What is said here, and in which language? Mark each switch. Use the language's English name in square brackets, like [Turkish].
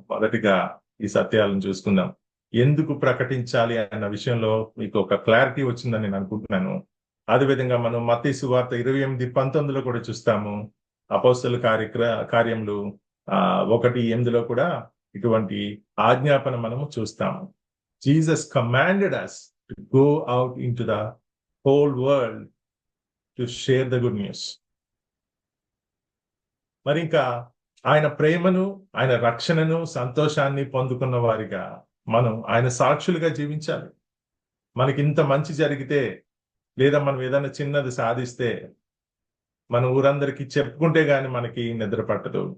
[Telugu] మొదటిగా ఈ సత్యాలను చూసుకుందాం. ఎందుకు ప్రకటించాలి అన్న విషయంలో మీకు ఒక క్లారిటీ వచ్చిందని నేను అనుకుంటున్నాను. అదేవిధంగా మనం మత్తయి సువార్త 28:19 కూడా చూస్తాము. అపోస్తలుల కార్యములు 1:8 కూడా ఇటువంటి ఆజ్ఞాపన మనము చూస్తాము. [English] Jesus commanded us to go out into the whole world to share the good news. [Telugu] మరి ఇంకా ఆయన ప్రేమను, ఆయన రక్షణను, సంతోషాన్ని పొందుకున్న వారిగా మనం ఆయన సాక్షులుగా జీవించాలి. మనకి ఇంత మంచి జరిగితే, లేదా మనం ఏదైనా చిన్నది సాధిస్తే మన ఊరందరికీ చెప్పుకుంటే గాని మనకి నిద్ర పట్టదు.